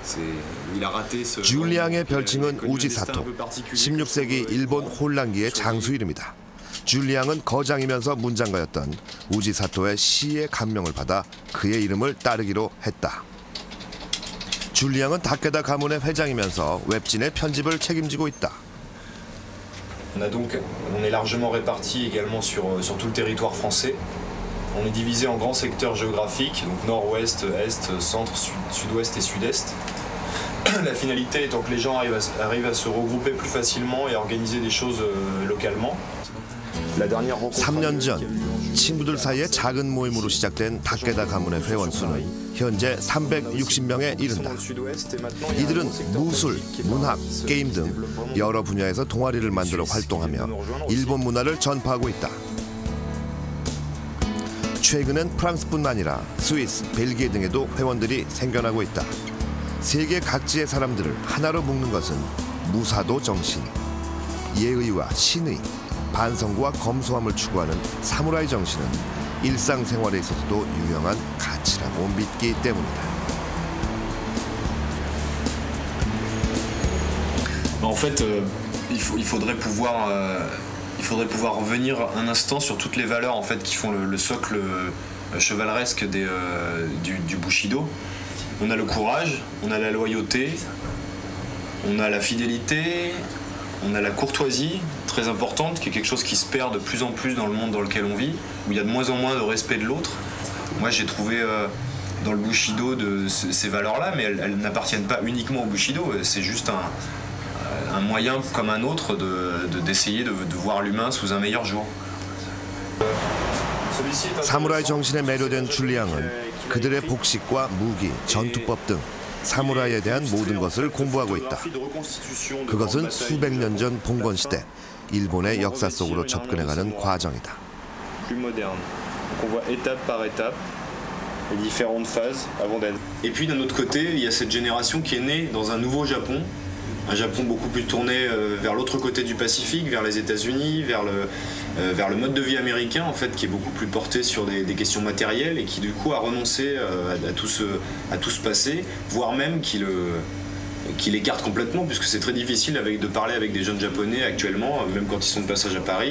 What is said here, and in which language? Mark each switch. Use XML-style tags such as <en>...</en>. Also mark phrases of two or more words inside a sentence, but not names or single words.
<ko>줄리앙의 별칭은 우지사토, 16세기 일본 혼란기의 장수 이름이다. 줄리앙은 거장이면서 문장가였던 우지사토의 시에 감명을 받아 그의 이름을 따르기로 했다. 줄리앙은 다케다 가문의 회장이면서 웹진의 편집을 책임지고 있다.</ko> <fr>On est largement répartis également sur tout le territoire français. On est divisé en grands secteurs géographiques, donc nord, ouest, est, centre, sud-ouest et sud-est. La finalité étant que les gens arrivent à se regrouper plus facilement et à organiser des choses localement.</fr> <ko>3년 전 친구들 사이의 작은 모임으로 시작된 다케다 가문의 회원 수는 현재 360명에 이른다. 이들은 무술, 문학, 게임 등 여러 분야에서 동아리를 만들어 활동하며 일본 문화를 전파하고 있다. 최근엔 프랑스뿐 아니라 스위스, 벨기에 등에도 회원들이 생겨나고 있다. 세계 각지의 사람들을 하나로 묶는 것은 무사도 정신, 예의와 신의, 반성과 검소함을 추구하는 사무라이 정신은 일상생활에 있어서도 유명한 가치라고 믿기 때문이다.</ko> <fr>En fait, il faudrait pouvoir revenir un instant sur toutes les valeurs en fait qui font le socle chevaleresque du Bushido. On a le courage, on a la loyauté, on a la fidélité, on a la courtoisie, très importante, qui est quelque chose qui se perd de plus en plus dans le monde dans lequel on vit, où il y a de moins en moins de respect de l'autre. Moi j'ai trouvé dans le Bushido ces valeurs-là, mais elles n'appartiennent pas uniquement au Bushido, c'est juste un moyen comme un autre d'essayer de voir l'humain sous un meilleur jour.</fr> <ko>사무라이 정신에 매료된 줄리앙은 그들의 복식과 무기, 전투법 등 사무라이에 대한 모든 것을 공부하고 있다. 그것은 수백 년 전 봉건 시대 일본의 역사 속으로 접근해가는 과정이다.</ko> <fr>Et puis d'un autre côté, il y a cette génération qui est née dans un nouveau Japon. Un Japon beaucoup plus tourné vers l'autre côté du Pacifique, vers les États-Unis, vers le mode de vie américain en fait, qui est beaucoup plus porté sur des questions matérielles et qui du coup a renoncé à tout ce passé, voire même qui l'écarte complètement, puisque c'est très difficile de parler avec des jeunes Japonais actuellement, même quand ils sont de passage à Paris.</fr>